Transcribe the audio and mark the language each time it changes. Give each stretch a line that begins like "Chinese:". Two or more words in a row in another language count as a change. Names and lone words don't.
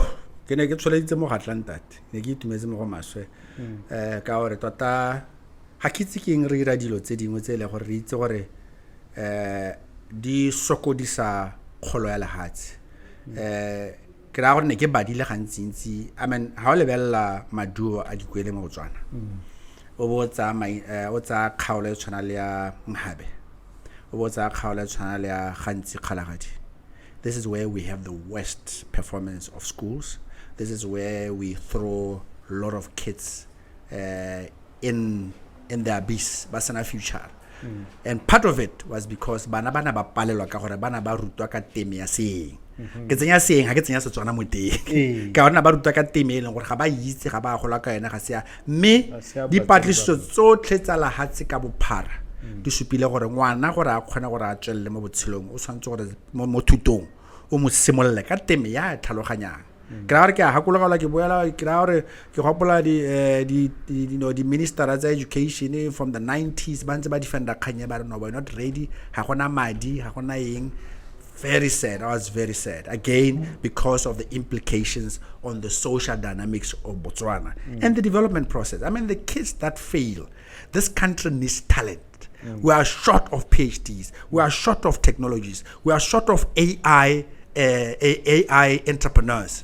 Tswana: ke ne ke tsholeditse mo gatlantate ne ke itumetse mo go maswe ka gore tota ha ke itse ke eng re ira dilo tse dingwe tse le gore re itse gore di sokodisa kgolo ya lehatshe ke ra gore ne ke badile gantsintsi
English: I mean
Tswana: ha o lebella maduo a dikwele mo Botswana o botsa o tsa kgaolo tshwana le ya Mogobe o botsa kgaolo tshwana le ya gantsi kgalagadi.
English: This is where we have the worst performance of schools. This is where we throw a lot of kids in the abyss
Tswana: ba sana
English: future.
Tswana: And part of it was because bana ba palelwa ka gore bana ba rutwa ka teme ya seeng ke tsenya seeng ha ke tsenya Setswana mo teng ka bona ba rutwa ka teme e leng gore ga ba itse ga ba gola ka yena ga se ya mme dipatliso tsotlhe tsa lahatse ka bophara di supile gore ngwana gore a kgona gore a tswelle mo botshelong o tshwantse gore mo thutong o mo simolle ka teme ya tlhaloganyang. Ke ke hakologa ke boela ke ra gore ke gopola di minister tsa education
English: from the 90s
Tswana: ba ntse ba defenda khanya ba no
English: we're not ready
Tswana: ha gona madi ha gona eng.
English: Very sad. I was very sad again because of the implications on the social dynamics of Botswana and the development process. I mean, the kids that fail, this country needs talent. We are short of PhDs. We are short of technologies. We are short of AI entrepreneurs.